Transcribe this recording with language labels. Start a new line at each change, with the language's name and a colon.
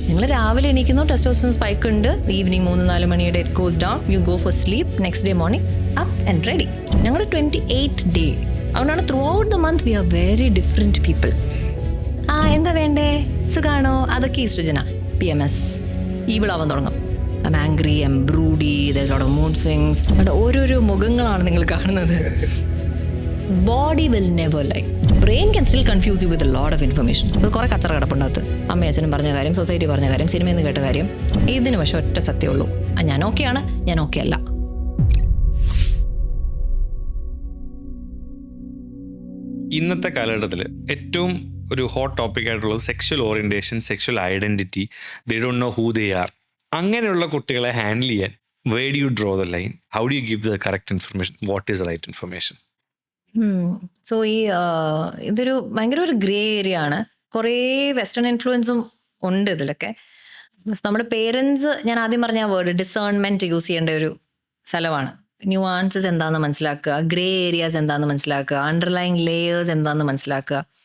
Malayalam: നിങ്ങൾ രാവിലെ എണീക്കുന്നു, testosterone spike ഉണ്ട്,
English: Evening 3-4 മണിയുടെ it goes down, you go for sleep, next day morning up and ready.
Malayalam: ഞങ്ങളുടെ 28 day. അതുകൊണ്ടാണ്
English: Throughout the month we are very different people.
Malayalam: എന്താ വേണ്ടേ? സുഖാണോ? അതൊക്കെ ഈസ്ട്രജനാ. PMS ഈവിളാവാൻ തുടങ്ങും.
English: I'm angry, I'm broody, there's a lot of mood swings.
Malayalam: അവിടെ ഓരോരോ മുഖങ്ങളാണ് നിങ്ങൾ കാണുന്നത്.
English: Body will never lie. Brain can still confuse you with a lot of information.
Malayalam: അത് കുറേ കച്ചറ കിടപ്പുണ്ടകത്ത്. അമ്മയും അച്ഛനും പറഞ്ഞ കാര്യം, സൊസൈറ്റി പറഞ്ഞ കാര്യം, സിനിമയിൽ നിന്ന് കേട്ട കാര്യം. ഇതിന് പക്ഷെ ഒറ്റ സത്യമുള്ളൂ, ഞാൻ ഓക്കെയാണ്, ഞാൻ ഓക്കെ അല്ല. ഇന്നത്തെ കാലഘട്ടത്തിൽ ഏറ്റവും ഒരു ഹോട്ട് ടോപ്പിക് ആയിട്ടുള്ളത് sexual orientation, sexual identity.
English: They don't know who they are.
Malayalam: അങ്ങനെയുള്ള കുട്ടികളെ ഹാൻഡിൽ ചെയ്യാൻ
English: where do you draw the line? How do you give the correct information? What is the right information?
Malayalam: So ഇതൊരു ഭയങ്കര ഒരു grey area ആണ്. കുറേ western ഇൻഫ്ലുവൻസും ഉണ്ട് ഇതിലൊക്കെ. നമ്മുടെ പേരൻസ്, ഞാൻ ആദ്യം പറഞ്ഞ ആ വേർഡ് ഡിസേൺമെന്റ് യൂസ് ചെയ്യേണ്ട ഒരു സ്ഥലമാണ്. ന്യൂആൻസസ് എന്താണെന്ന് മനസ്സിലാക്കുക, ഗ്രേ ഏരിയാസ് എന്താണെന്ന് മനസ്സിലാക്കുക, അണ്ടർലൈങ് ലേയേഴ്സ് എന്താണെന്ന് മനസ്സിലാക്കുക.